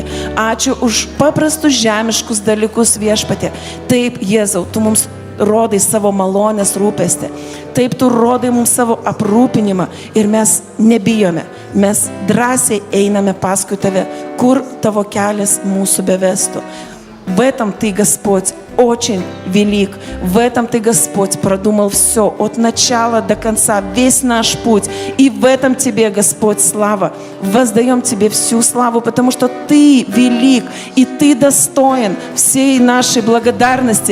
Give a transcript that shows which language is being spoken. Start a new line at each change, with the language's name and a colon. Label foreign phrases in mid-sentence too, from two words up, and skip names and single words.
Lithuanian: Ačiū už paprastus žemiškus dalykus, viešpatie. Taip, Jėzau, tu mums rodai savo malonės rūpestį. Taip, tu rodai mums savo aprūpinimą ir mes nebijome. Mes drąsiai einame paskui tave, kur tavo kelias mūsų bevestų.
Russian: В этом Ты, Господь, очень велик. В этом Ты, Господь, продумал все от начала до конца, весь наш путь. И в этом Тебе, Господь, слава. Воздаем Тебе всю славу, потому что Ты велик, и Ты достоин всей нашей благодарности.